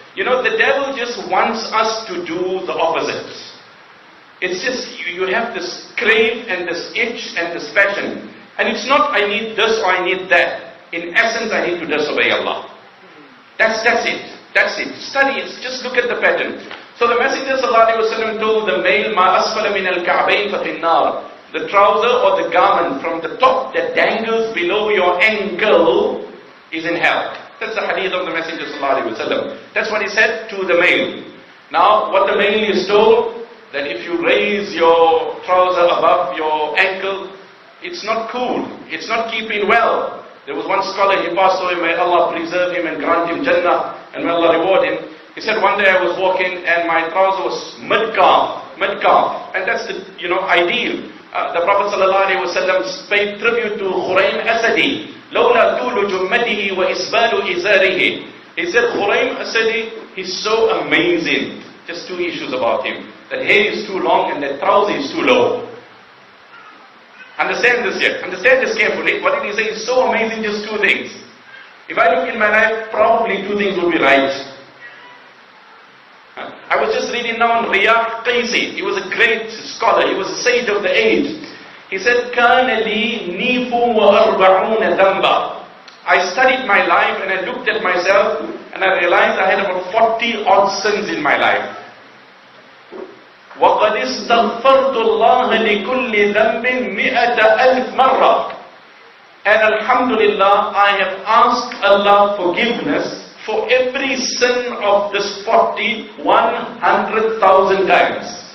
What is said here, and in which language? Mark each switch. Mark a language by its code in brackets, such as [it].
[en] The devil just wants us to do the opposite. It's just, you have this crave and this itch and this passion. And it's not, I need this or I need that. In essence, I need to disobey Allah. That's it. Study it. Just look at the pattern. So the Messenger ﷺ told the male, [ar] مَا أَسْفَلَ مِنَ الْكَعْبَيْنِ فَفِي النَّارِ. [en] The trouser or the garment from the top that dangles below your ankle is in hell. That's the hadith of the Messenger ﷺ. That's what he said to the male. Now, what the male is told, that if you raise your trouser above your ankle, it's not cool, it's not keeping well. There was one scholar, he passed away, may Allah preserve him and grant him Jannah, and may Allah reward him. He said, one day I was walking and my trouser was mid-calf, and that's the, ideal. The Prophet ﷺ paid tribute to Khuraym Asadi. [ar] لَوْلَا طُولُ جُمَّتِهِ وَإِسْبَالُ إِزَارِهِ. [en] He said, Khuraym Asadi, he's so amazing. Just two issues about him. That hair is too long and that trouser is too low. Understand this here. Understand this carefully. What did he say is so amazing, just two things. If I look in my life, probably two things would be right. I was just reading now on Riyah Qaisi. He was a great scholar. He was a sage of the age. He said, [ar] كَانَ لِي نِيفٌ وَأَرْبَعُونَ ذَنْبًا. [en] I studied my life and I looked at myself and I realized I had about 40 odd sins in my life. [ar] وَقَدْ اسْتَغْفَرْتُ اللَّهَ لِكُلِّ ذَنْبٍ 100,000 مرة. [en] And Alhamdulillah, I have asked Allah forgiveness for every sin of this 100,000 times.